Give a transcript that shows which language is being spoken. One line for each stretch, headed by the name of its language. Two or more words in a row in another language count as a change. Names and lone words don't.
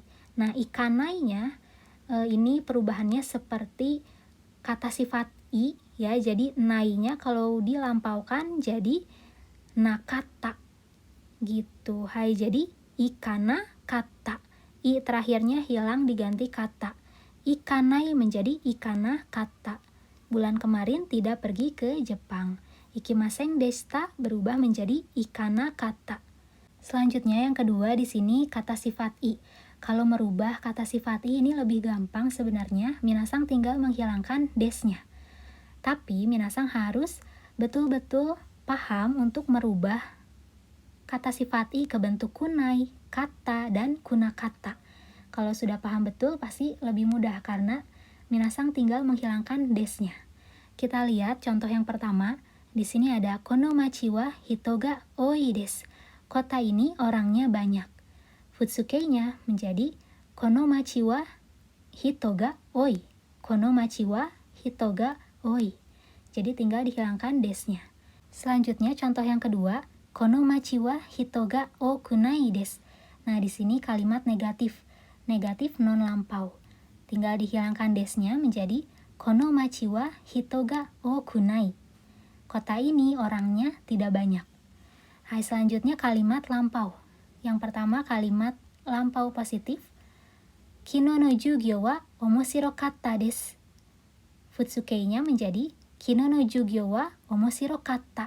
Indonesian: Nah, ikanainya ini perubahannya seperti kata sifat i ya, jadi nainya kalau dilampaukan jadi nakata gitu. Hai, jadi ikanakatta. I terakhirnya hilang diganti kata. Ikanai menjadi ikanakatta. Bulan kemarin tidak pergi ke Jepang.
Japanese: 行きませんでした
Indonesian: berubah menjadi ikanakatta. Selanjutnya yang kedua di sini kata sifat i. Kalau merubah kata sifat i ini lebih gampang sebenarnya. Minasan tinggal menghilangkan desnya. Tapi minasan harus betul-betul paham untuk merubah kata sifat i ke bentuk kunai, kata, dan kunakata. Kalau sudah paham betul pasti lebih mudah karena minasan tinggal menghilangkan desnya. Kita lihat contoh yang pertama. Di sini ada
Japanese: この町は人が多いです.
Indonesian: Kota ini orangnya banyak. Futsukei-nya menjadi
Japanese: この町は人が多い. この町は人が多い.
Indonesian: Jadi tinggal dihilangkan desnya. Selanjutnya contoh yang kedua,
Japanese: この町は人が多くないです.
Indonesian: Nah, di sini kalimat negatif. Negatif non lampau. Tinggal dihilangkan desnya menjadi
Japanese: この町は人が多くない.
Indonesian: Kota ini orangnya tidak banyak. Hai, selanjutnya kalimat lampau. Yang pertama kalimat lampau positif.
Japanese: 昨日の授業は面白かったです.
Indonesian: Futsukei-nya menjadi
Japanese: 昨日の授業は面白かった.